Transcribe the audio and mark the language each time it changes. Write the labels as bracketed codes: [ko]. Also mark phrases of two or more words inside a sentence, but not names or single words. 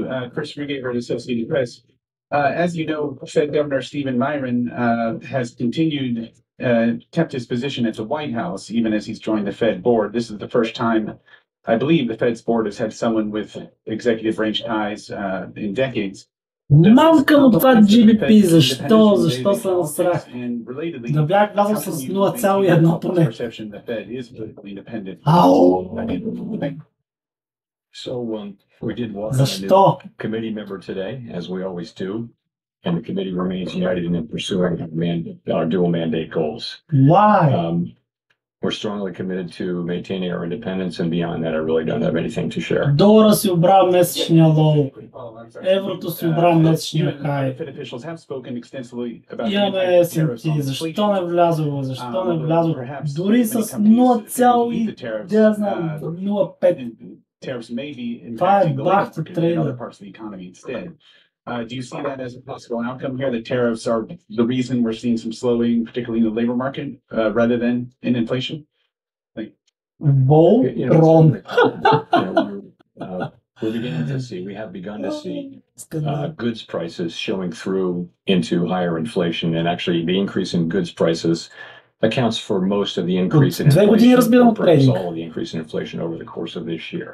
[en] Chris Regaver, Associated Press. As you know, Fed Governor Stephen Miron has kept his position at the White House, even as he's joined the Fed board. This is the first time, I believe, the Fed's board has had someone with executive branch ties in decades. [bg] Мамкам от това GBP, защо се насрах? Да бях влязъл с 0,1 поне. Ау! [en] So we did welcome a new committee member today, as we always do. and the committee remains united in pursuing our dual mandate goals. Why? We're strongly committed to maintaining our independence, and beyond that, I really don't have anything to share. [bg] Долара си обра месечния лоу. Еврото си обра месечния хай. Имаме есенти. Защо не влязло? Защо не влязло? Дори с 0,05. Това е бахта трейдър. [en] Do you see that as a possible outcome here? The tariffs are the reason we're seeing some slowing, particularly in the labor market, rather than in inflation? Bull wrong. We're beginning to see, we have begun to see goods prices showing through into higher inflation, and actually the increase in goods prices accounts for most of the increase in inflation, all of the increase in inflation over the course of this year.